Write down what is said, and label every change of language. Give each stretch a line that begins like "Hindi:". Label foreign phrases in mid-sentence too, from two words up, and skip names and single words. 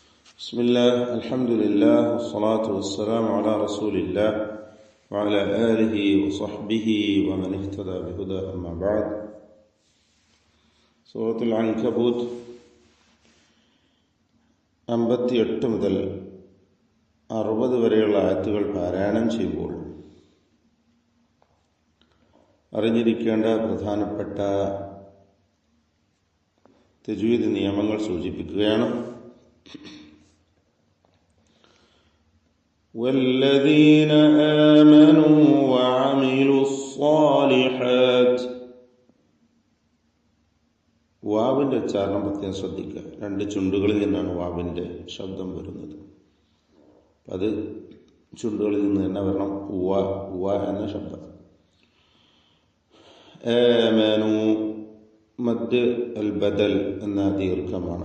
Arabic: بسم الله الحمد لله والصلاة والسلام على رسول الله وعلى آله وصحبه ومن اهتدى بهداه أما بعد.
Malayalam: സൂറത്തുൽ അൻകബൂത്ത് 58 മുതൽ 60 വരെയുള്ള ആയത്തുകൾ പാരായണം ചെയ്യുമ്പോൾ അറിഞ്ഞിരിക്കേണ്ട പ്രധാനപ്പെട്ട തജ്വീദ് നിയമങ്ങൾ സൂചിപ്പിക്കുകയാണ്.
Arabic: والذين آمنوا وعملوا الصالحات.
Malayalam: വാവിന്റെ ഉച്ചാരണം പ്രത്യേകം ശ്രദ്ധിക്കുക. രണ്ട് ചുണ്ടുകളിൽ നിന്നാണ് വാവിന്റെ ശബ്ദം വരുന്നത്. അത് ചുണ്ടുകളിൽ നിന്ന് തന്നെ വരണം. ഉവ എന്ന ശബ്ദം.
Arabic: آمنوا مد البدل
Malayalam: എന്ന ദീർഘമാണ്.